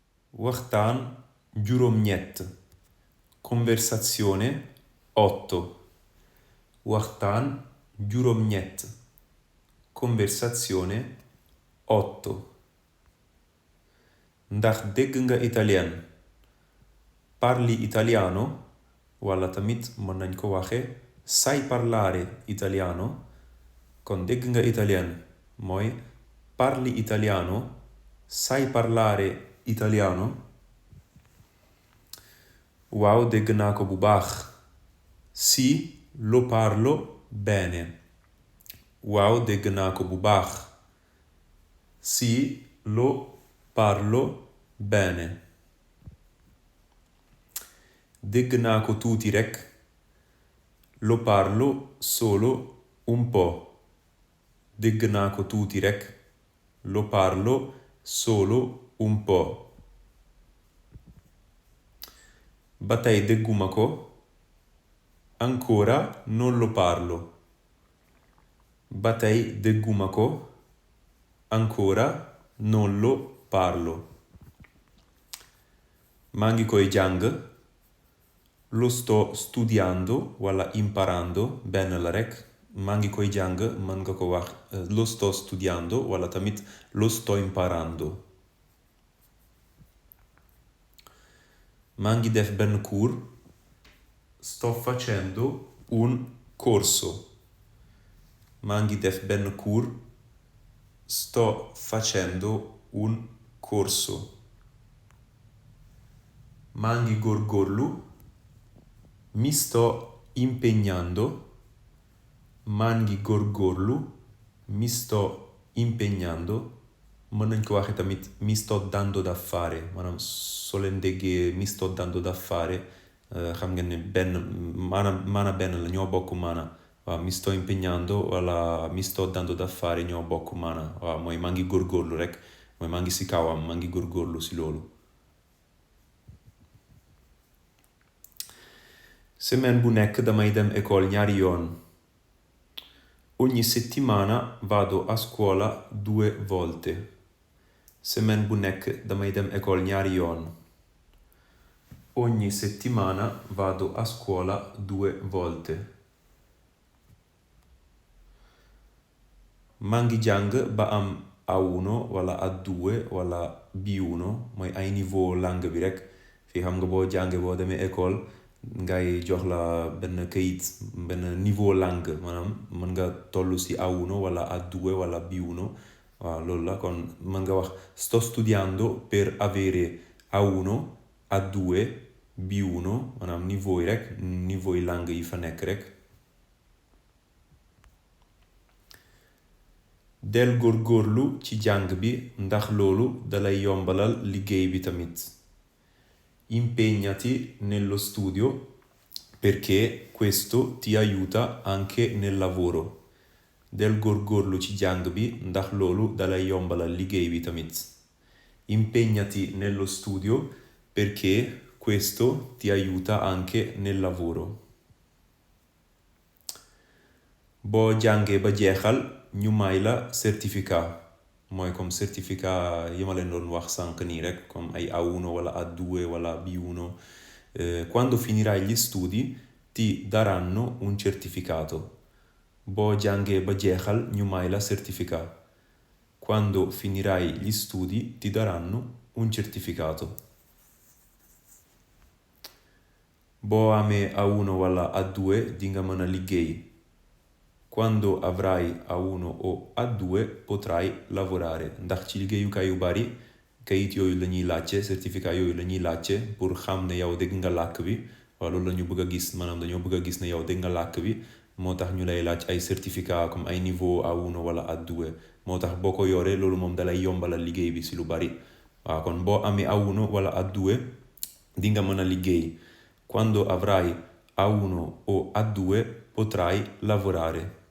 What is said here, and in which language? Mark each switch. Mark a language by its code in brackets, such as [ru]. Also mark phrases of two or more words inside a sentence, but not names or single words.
[wo] waxtaan juróom-ñett. Conversazione 8. Waxtaan juróom-ñett. [it] Conversazione 8. [wo] Ndax dégg nga italien? [it] Parli italiano? [wo] Walla tamit mën nañ ko waxe [it] sai parlare italiano? [wo] Kon dégg nga italien mooy [it] parli italiano? Sai parlare italiano? [wo] Waaw, dégg naa ko bu baax. [it] Sì, lo parlo bene. [wo] Waaw, dégg naa ko bu baax. [it] Sì, lo parlo bene. [wo] Dégg naa ko tuuti rekk. [it] Lo parlo solo un po'. [wo] Dégg naa ko tuuti rekk. [it] Lo parlo solo un po'. [wo] Ba tey dégguma ko. [it] Ancora non lo parlo. [wo] Ba tey dégguma ko. [it] Ancora non lo parlo. [wo] Maa ngi koy jàng. [it] Lo sto studiando walla imparando [wo] benn la rekk. Maa ngi koy jàng mën nga ko wax [it] lo sto studiando [wo] walla tamit [it] lo sto imparando. [wo] Maa ngi def benn cours. [it] Sto facendo un corso. [wo] Maa ngi def benn cours. [it] Sto facendo un corso. [wo] Maa ngi góorgóorlu. [it] Mi sto impegnando. [wo] Maa ngi góorgóorlu. [it] Mi sto impegnando. [wo] Mën nañ ko waxe tamit [it] mi sto dando da fare. [wo] Maanaam soo leen déggee [it] mi sto dando da fare [wo] xam ngeen ne benn maana benn la ñoo bokk maana. Waaw, [it] mi sto impegnando walla mi sto dando da fare [wo] ñoo bokk maana. Waaw, mooy maa ngi góorgóorlu rekk. Mooy maa ngi si kawam, maa ngi góorgóorlu si loolu. Semaine bu nekk damay dem école ñaari yoon. [it] Ogni settimana vado a scuola 2 volte. [wo] Semaine bu nekk damay dem école ñaari yoon. [it] Ogni settimana vado a scuola 2 volte. [wo] Maa ngi jàng ba am A1 walla A2 walla B1 mooy ay [fr] niveau langue [wo] bi rekk. Fii xam nga boo jàngee boo demee école ngay jox la benn kayit benn [fr] niveau langue [wo] maanaam mën nga toll ci A1 walla A2 walla B1. Waaw, loolu la kon mën nga wax [it] sto studiando per avere A1, A2, [wo] B1 maanaam niveau yi rekk niveau yi langue yi fa nekk rekk. Del góorgóorlu ci jàng bi ndax loolu dalay yombalal liggéey bi tamit. [it] Impegnati nello studio perché questo ti aiuta anche nel lavoro. [wo] Del góorgóorlu ci jàng bi ndax loolu dalay yombalal liggéey bi tamit. [it] Impegnati nello studio perché questo ti aiuta anche nel lavoro. [wo] Boo jàngee ba jeexal ñu may la certificat. Mooy [fr] comme certificat [wo] yi ma leen doon wax sànq nii rekk comme ay A1 walla A2 walla B1. [it] Quando finirai gli studi ti daranno un certificato. [wo] Boo jàngee ba jeexal ñu may la certificat. [it] Quando finirai gli studi ti daranno un certificato. [wo] Boo amee A1 walla A2 di nga mën a liggéey. [it] Quando avrai A1 o A2 potrai lavorare. [wo] Ndax ci liggéeyukaay yu bari kayit yooyu la ñuy laajte certificat yooyu la ñuy laajte pour xam ne yow dégg nga làkk bi. Waaw, loolu la ñu bëgg a gis maanaam dañoo bëgg a gis ne yow dégg nga làkk bi. Moo tax ñu lay laaj ay certificat comme ay niveau A1 walla A2. Moo tax boo ko yoree loolu moom dalay yombalal liggéey bi si lu bari. Waaw, kon boo amee A1 walla A2 di nga mën a liggéey. [it] Quando avrai A1 o A2 potrai lavorare.